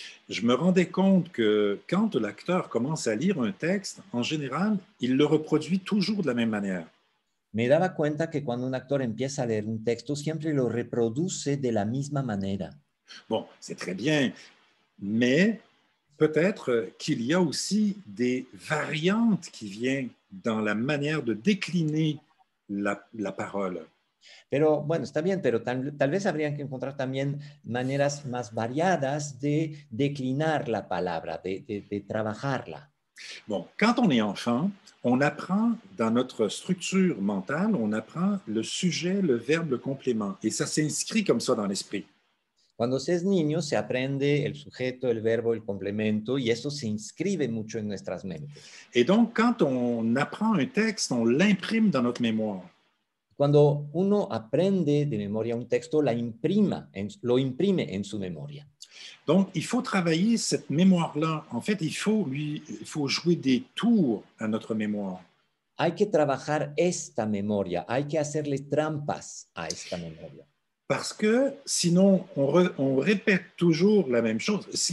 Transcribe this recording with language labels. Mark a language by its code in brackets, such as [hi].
[fr] je me rendais compte que quand l'acteur commence à lire un texte, en général, il le reproduit toujours de la même manière. [es] me daba cuenta que cuando un actor empieza a leer un texto, siempre lo reproduce de la misma manera. [fr] Bon, c'est très bien, mais peut-être qu'il y a aussi des variantes qui viennent dans la manière de décliner la parole. [es] Pero bueno, está bien, pero tal vez habrían que encontrar también maneras más variadas de declinar la palabra, de trabajarla. [fr] Bon, quand on est enfant, on apprend dans notre structure mentale, on apprend le sujet, le verbe, le complément, et ça s'inscrit comme ça dans l'esprit. [es] Cuando se es niño, se aprende el sujeto, el verbo, el complemento, y eso se inscribe mucho en nuestras mentes. [fr] Et donc, quand on apprend un texte, on l'imprime dans notre mémoire. [es] Cuando uno aprende de memoria un texto, lo imprime en su memoria. [fr] Donc, il faut travailler cette mémoire-là. En fait, il faut jouer des tours à notre mémoire. [es] Hay que trabajar esta memoria, hay que hacerle trampas a esta memoria. [fr] Parce que sinon, on répète toujours la même chose.